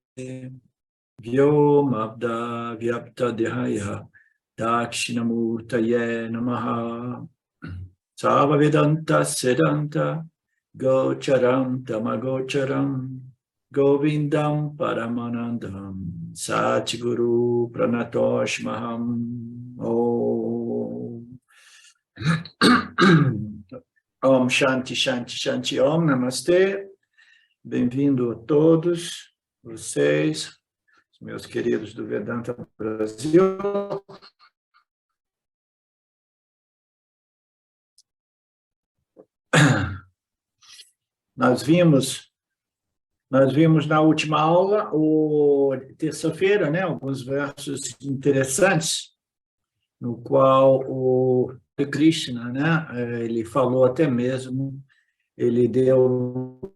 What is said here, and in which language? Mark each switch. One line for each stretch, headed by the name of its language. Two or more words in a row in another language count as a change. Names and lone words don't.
Sanskrit: Vyomabda Vyapta Dehaya Dakshinamurtaye Namaha Sava Vedanta Sedanta Gocharam Tamagocharam Govindam Paramanandam Satguru Pranatoshmaham Om Om Shanti Shanti Shanti Om Namastê.
Portuguese: Bem-vindo a todos vocês, meus queridos do Vedanta Brasil. Nós vimos na última aula, terça-feira, né, alguns versos interessantes, no qual o Krishna, né, ele falou até mesmo, ele deu